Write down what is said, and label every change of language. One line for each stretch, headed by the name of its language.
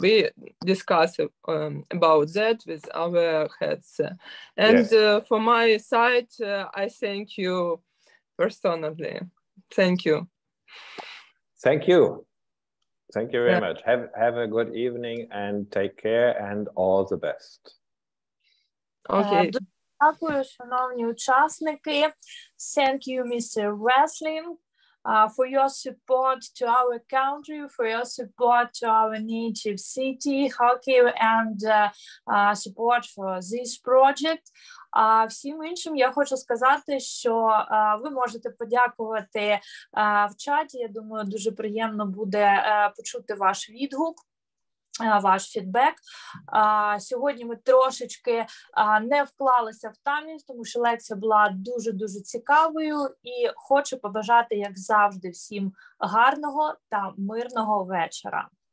English: We discuss about that with our heads. And yes. For my side, I thank you personally. Thank you. Thank you. Thank you very much. Have a good evening and take care, and all the best. Okay.
Ukrainian: Дякую, шановні учасники.
English: Thank you, Mr. Wessling, for your support to our country, for your support to our native city, Kharkiv, and support for this project.
Ukrainian: Всім іншим я хочу сказати, що ви можете подякувати в чаті. Я думаю, дуже приємно буде почути ваш відгук, ваш фідбек. Сьогодні ми трошечки не вклалися в таймінг, тому що лекція була дуже-дуже цікавою, і хочу побажати, як завжди, всім гарного та мирного вечора.